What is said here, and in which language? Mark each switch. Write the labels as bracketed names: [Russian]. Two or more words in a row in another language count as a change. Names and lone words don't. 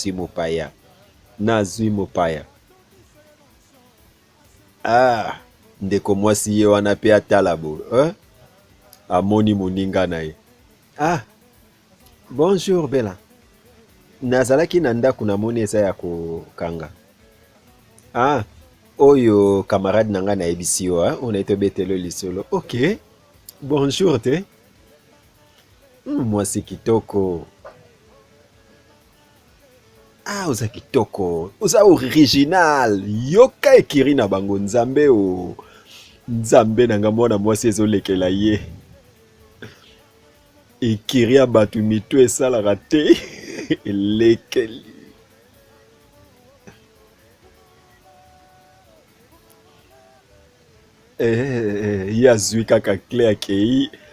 [Lingala] nazwi mopaya ndeko mwasi ye wana pe atala bo amoni moninga na ye bonjour Bella nazalaki na ndako namoni eza ya kokanga oyo camarade na nga nayebisi yo [French] on a [Lingala] betelo lisolo ok bonjour te mwasi kitoko oza kitoko oza original yoka ekiri na bango nzambe nzambe nanga mwana mwasi ezolekela ye ekiri ya bato mito esalaka te elekeli ye azwi kaka cle akei